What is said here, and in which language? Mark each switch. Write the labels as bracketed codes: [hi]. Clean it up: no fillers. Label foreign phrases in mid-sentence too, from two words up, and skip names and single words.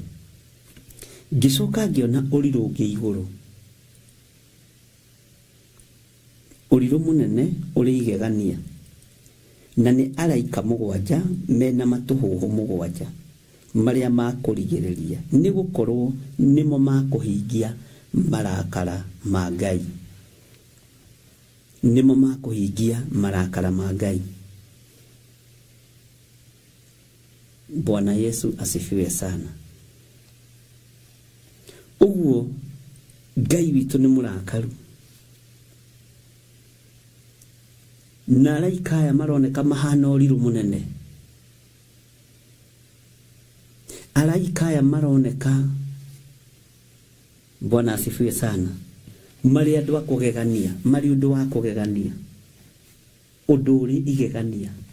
[ki] Ngicoka ngiona uriru ungi iguru, uriru munene uri igegania, na ni araika mugwanja mena matuhuhu mugwanja maria makurigiriria ni gukorwo nimo makuhingia marakara ma Ngai, nimo makuhingia marakara ma Ngai. [sw] Bwana Yesu asifiwe sana. [ki] Uguo Ngai witu ni murakaru, na araika aya maroneka mahana uriru munene. Alaika aya maroneka, [sw] Bwana asifiwe sana, [ki] mari andu a kugegania, mari undu wa kugegania, undu uri igegania.